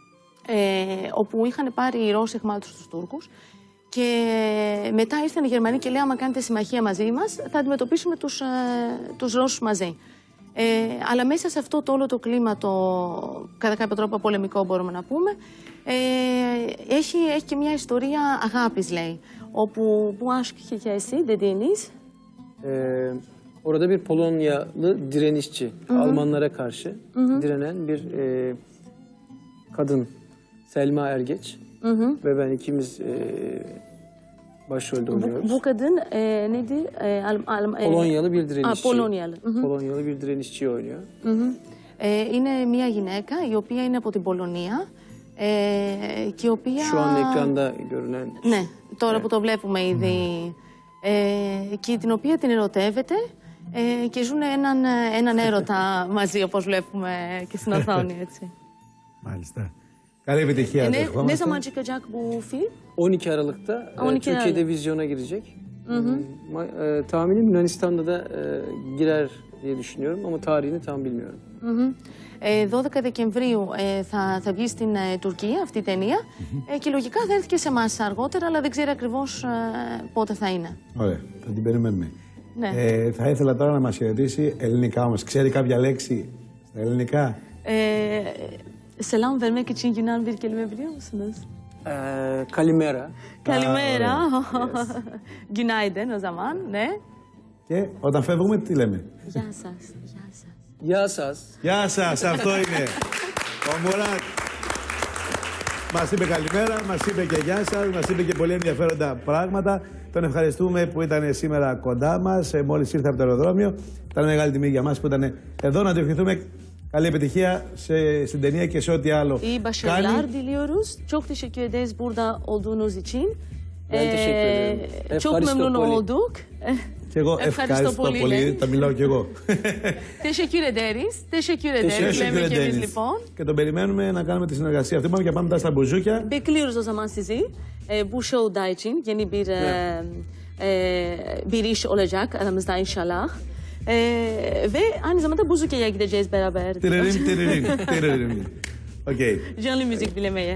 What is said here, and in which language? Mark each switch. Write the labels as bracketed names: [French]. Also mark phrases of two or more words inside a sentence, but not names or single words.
[Greek] Όπου είχαν πάρει οι Ρώσοι εχμάλωτους στους Τούρκους. Και μετά ήρθαν οι Γερμανοί και λέει: άμα κάνετε συμμαχία μαζί μας, θα αντιμετωπίσουμε τους Ρώσους μαζί. Αλλά μέσα σε αυτό το όλο το κλίμα, κατά κάποιο τρόπο πολεμικό μπορούμε να πούμε, έχει και μια ιστορία αγάπης, λέει. Όπου [Turkish] bu aşk hikayesi dediğiniz... Orada bir Polonyalı direnişçi, Almanlara karşı direnen bir kadın, Selma Ergeç ve ben ikimiz başrolde oynuyoruz. Bu kadın neydi? Polonyalı bir direnişçi. Polonyalı. Polonyalı bir direnişçi oynuyor. [Greek] Είναι μια γυναίκα η οποία είναι από την Πολωνία και η οποία... [Turkish] Şu an ekranda görünen... [Greek] Ναι, τώρα που το βλέπουμε ήδη. Και την οποία την ερωτεύεται και ζουν έναν έρωτα μαζί, όπως βλέπουμε και στην οθόνη, έτσι. Maalesef. Καλή επιτυχία. [Turkish] Ne zaman çıkacak bu film? 12 Aralık'ta Türkiye'de vizyona girecek. Tahminim Yunanistan'da da girer diye düşünüyorum ama tarihini tam bilmiyorum. [Greek] 12 Δεκεμβρίου θα βγει στην Τουρκία αυτή η ταινία και λογικά θα έρθει και σε εμάς αργότερα, αλλά δεν ξέρω ακριβώς πότε θα είναι. Ωραία, θα την περιμένουμε. Ναι. Θα ήθελα τώρα να μας χαιρετήσει ελληνικά όμως. Ξέρει κάποια λέξη στα ελληνικά? [Turkish] Selam vermek için Yunan bir kelime biliyor musunuz? [Greek] Kalimera. [Turkish] Kalimera. Günaydın o zaman, [Greek] ναι. Και όταν φεύγουμε τι λέμε? Γεια σας. Γεια σας. Γεια σας, αυτό είναι. Ο Μουράτ μας είπε καλημέρα, μας είπε και γεια σας, μας είπε και πολύ ενδιαφέροντα πράγματα. Τον ευχαριστούμε που ήταν σήμερα kondά μας, μόλις ήρθε από το αεροδρόμιο. Ήταν μεγάλη τιμή για μας που ήταν εδώ. Να του ευχηθούμε καλή επιτυχία στην ταινία και σε ό,τι άλλο [Turkish] İyi başarılar diliyoruz. Çok teşekkür ederiz burada olduğunuz için. Ben teşekkür ederim. Çok memnun olduk. [Greek] Και εγώ ευχαριστώ πολύ, τα μιλάω κι εγώ. [Turkish] Teşekkür ederiz. Teşekkür ederiz. [Greek] Λέμε και εμείς λοιπόν. Και τον περιμένουμε να κάνουμε τη συνεργασία αυτή. Πάμε και πάμε μετά στα μπουζούκια. [Turkish] Bekliyoruz o zaman sizi. Bu show'da için yeni bir iş olacak aramızda inşallah. Ve aynı zamanda Buzuke'ye gideceğiz beraber. Tiririm. Okey. Canlı müzik dinlemeye.